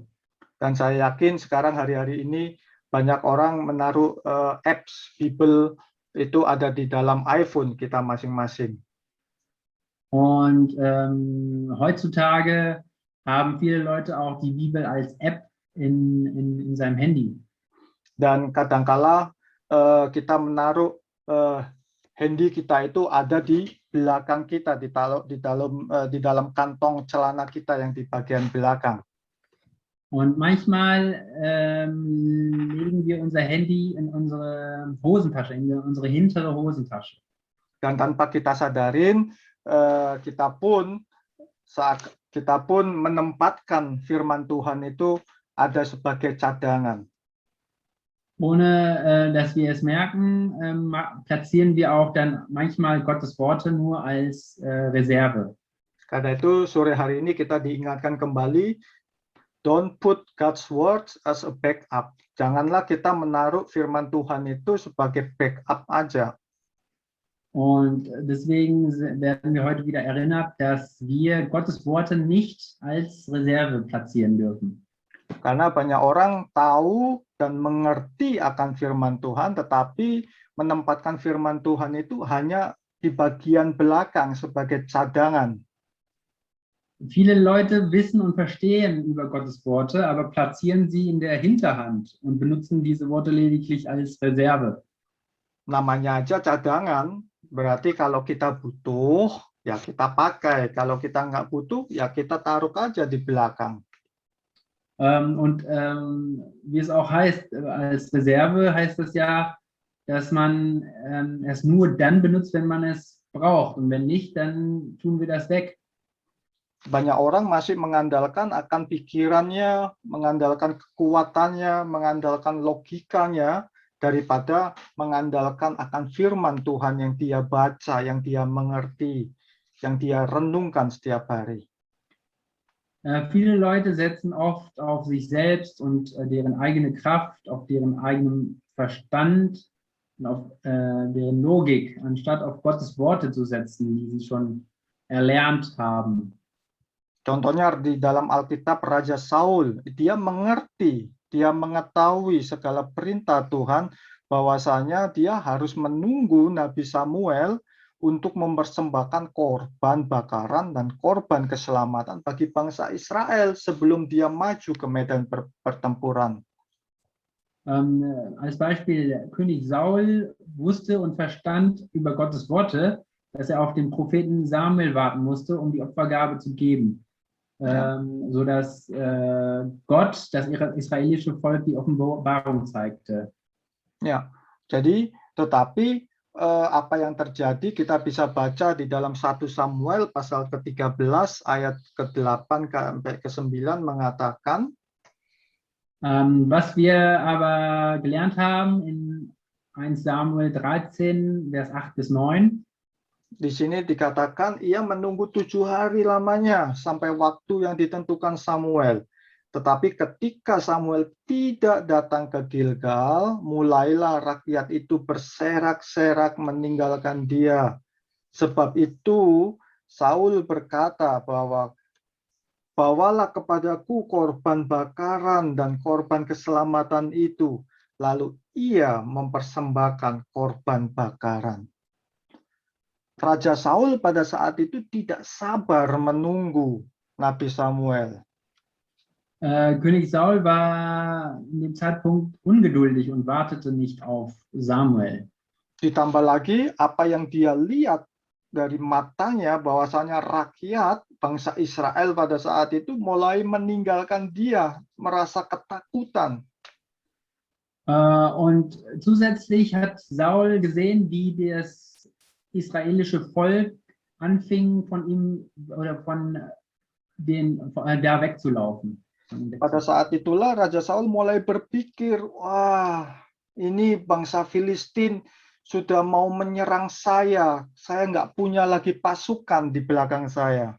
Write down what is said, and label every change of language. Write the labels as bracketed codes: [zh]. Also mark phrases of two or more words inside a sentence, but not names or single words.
[id] Dan saya yakin sekarang hari-hari ini banyak orang menaruh apps Bibel itu ada di dalam iPhone kita masing-masing. [de] Und heutzutage haben viele Leute auch die Bibel als App in seinem Handy. [id] Dan kadangkala kita menaruh handy kita itu ada di belakang kita, di dalam kantong celana kita yang di bagian belakang. [de] Und manchmal legen wir unser Handy in unsere Hosentasche, in unsere hintere Hosentasche. [id] Dan tanpa kita sadarin, kita pun menempatkan firman Tuhan itu ada sebagai cadangan. [de] Ohne dass wir es merken, platzieren wir auch dann manchmal Gottes Worte nur als Reserve. [id] Karena itu sore hari ini kita diingatkan kembali, [en] don't put God's words as a backup. [id] Janganlah kita menaruh firman Tuhan itu sebagai backup aja. [de] Und deswegen werden wir heute wieder erinnert, dass wir Gottes Worte nicht als Reserve platzieren dürfen. [id] Karena banyak orang tahu dan mengerti akan firman Tuhan, tetapi menempatkan firman Tuhan itu hanya di bagian belakang sebagai cadangan. [de] Viele Leute wissen und verstehen über Gottes Worte, aber platzieren sie in der Hinterhand und benutzen diese Worte lediglich als Reserve. [id] Namanya aja cadangan, berarti kalau kita butuh, ya kita pakai. Kalau kita nggak butuh, ya kita taruh aja di belakang. [de] Und wie es auch heißt, als Reserve heißt es ja, dass man es nur dann benutzt, wenn man es braucht. Und wenn nicht, dann tun wir das weg. [id] Banyak orang masih mengandalkan akan pikirannya, mengandalkan kekuatannya, mengandalkan logikanya, daripada mengandalkan akan firman Tuhan yang dia baca, yang dia mengerti, yang dia renungkan setiap hari. [de] Viele Leute setzen oft auf sich selbst und deren eigene Kraft, auf deren eigenen Verstand und auf deren Logik, anstatt auf Gottes Worte zu setzen, die sie schon erlernt haben. [id] Contohnya di dalam Alkitab Raja Saul, dia mengerti, dia mengetahui segala perintah Tuhan, bahwasanya dia harus menunggu Nabi Samuel untuk mempersembahkan korban bakaran dan korban keselamatan bagi bangsa Israel sebelum dia maju ke medan pertempuran. [de] Als Beispiel, König Saul wusste und verstand über Gottes Worte, dass er auf den Propheten Samuel warten musste, um die Opfergabe zu geben. Sodass Gott das israelische Volk die Offenbarung zeigte. [id] Ya, jadi tetapi apa yang terjadi kita bisa baca di dalam 1 Samuel pasal ke-13 ayat ke-8 sampai ke-9 mengatakan, [de] was wir aber gelernt haben in 1 Samuel 13, Vers 8 bis 9, [id] di sini dikatakan ia menunggu 7 hari lamanya sampai waktu yang ditentukan Samuel. Tetapi ketika Samuel tidak datang ke Gilgal, mulailah rakyat itu berserak-serak meninggalkan dia. Sebab itu Saul berkata bahwa bawalah kepadaku korban bakaran dan korban keselamatan itu. Lalu ia mempersembahkan korban bakaran. Raja Saul pada saat itu tidak sabar menunggu Nabi Samuel. [de] König Saul war in dem Zeitpunkt ungeduldig und wartete nicht auf Samuel. [id] Ditambah lagi apa yang dia lihat dari matanya, bahwasanya rakyat bangsa Israel pada saat itu mulai meninggalkan dia, merasa ketakutan. [de] Und zusätzlich hat Saul gesehen, wie das israelische Volk anfing, von ihm oder von da wegzulaufen. [id] Pada saat itulah Raja Saul mulai berpikir, wah, ini bangsa Filistin sudah mau menyerang saya nggak punya lagi pasukan di belakang saya.